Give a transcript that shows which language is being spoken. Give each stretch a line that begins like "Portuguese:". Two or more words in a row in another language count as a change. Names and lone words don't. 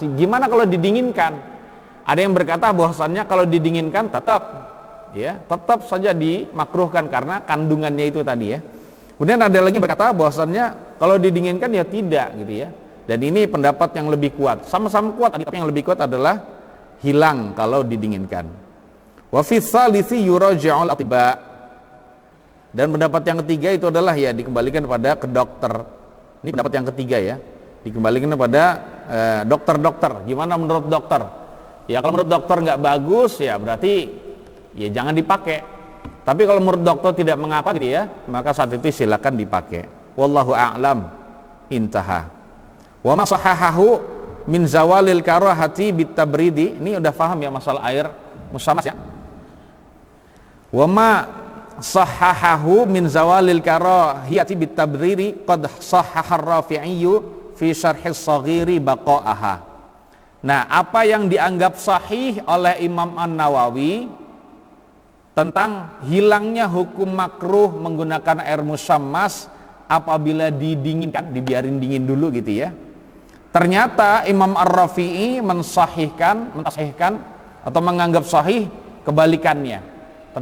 Indonesian: Gimana kalau didinginkan? Ada yang berkata bahwasannya kalau didinginkan tetap saja dimakruhkan karena kandungannya itu tadi ya. Kemudian ada lagi berkata bahwasannya kalau didinginkan ya tidak gitu ya. Dan ini pendapat yang lebih kuat. Sama-sama kuat, tapi yang lebih kuat adalah hilang kalau didinginkan.
Arabic: وفي الثالث يراجع الأطباء.
Indonesian: Dan pendapat yang ketiga itu adalah ya dikembalikan ke dokter. Ini pendapat yang ketiga ya, dikembalikan kepada dokter-dokter. Gimana menurut dokter? Ya kalau menurut dokter nggak bagus ya berarti ya jangan dipakai. Tapi kalau menurut dokter tidak mengapa gitu ya, maka saat itu silakan dipakai.
Arabic: والله أعلم. انتهى. وما صححه من زوال الكراهة بالتبريد.
Indonesian: Ini udah paham ya masalah air musammas ya.
Arabic: وما صححه من زوال الكراهية بالتبرير قد صحح الرافعي في شرح الصغير بقاءها.
Indonesian: Nah, apa yang dianggap sahih oleh Imam An-Nawawi tentang hilangnya hukum makruh menggunakan air musammas apabila didinginkan, dibiarin dingin dulu gitu ya. Ternyata Imam Ar-Rafi'i mensahihkan atau menganggap sahih kebalikannya.